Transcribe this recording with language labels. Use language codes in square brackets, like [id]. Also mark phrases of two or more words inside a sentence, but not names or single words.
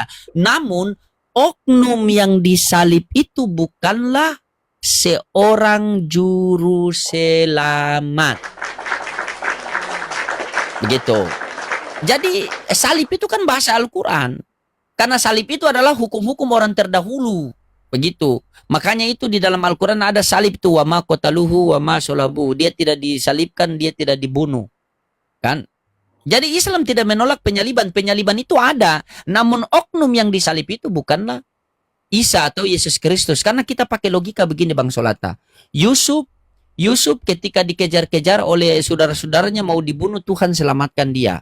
[id] Namun, oknum yang disalib itu bukanlah seorang juru selamat. Begitu. Jadi salib itu kan bahasa Al-Quran. Karena salib itu adalah hukum-hukum orang terdahulu. Begitu. Makanya itu di dalam Al-Quran ada salib itu. [ar] وما قتلوه وما صلبوه. [id] Dia tidak disalibkan, dia tidak dibunuh. Kan? Jadi Islam tidak menolak penyaliban. Penyaliban itu ada. Namun oknum yang disalib itu bukanlah Isa atau Yesus Kristus. Karena kita pakai logika begini Bang Solata. Yusuf ketika dikejar-kejar oleh saudara-saudaranya mau dibunuh, Tuhan selamatkan dia.